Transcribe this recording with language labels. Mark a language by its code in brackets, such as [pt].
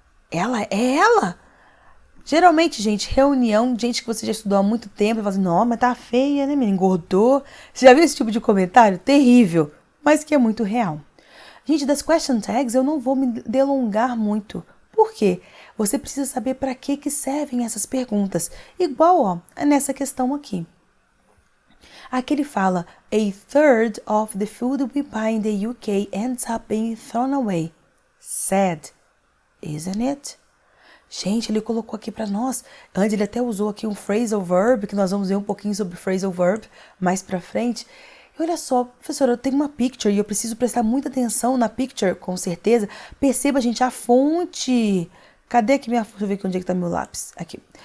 [pt] Ela é ela? Geralmente, gente, reunião, gente que você já estudou há muito tempo, e fala assim, não, mas tá feia, né, menina? Engordou. Você já viu esse tipo de comentário? Terrível, mas que é muito real. Gente, das question tags eu não vou me delongar muito. Por quê? Você precisa saber para que servem essas perguntas. Igual, ó, nessa questão aqui. Aqui ele fala, [en] a third of the food we buy in the UK ends up being thrown away. Sad, isn't it? [pt] Gente, ele colocou aqui para nós. Antes ele até usou aqui um phrasal verb, que nós vamos ver um pouquinho sobre phrasal verb mais para frente. E olha só, professora, eu tenho uma picture e eu preciso prestar muita atenção na picture, com certeza. Perceba, gente, a fonte. Cadê aqui minha fonte? Deixa eu ver aqui onde é que tá meu lápis. Aqui.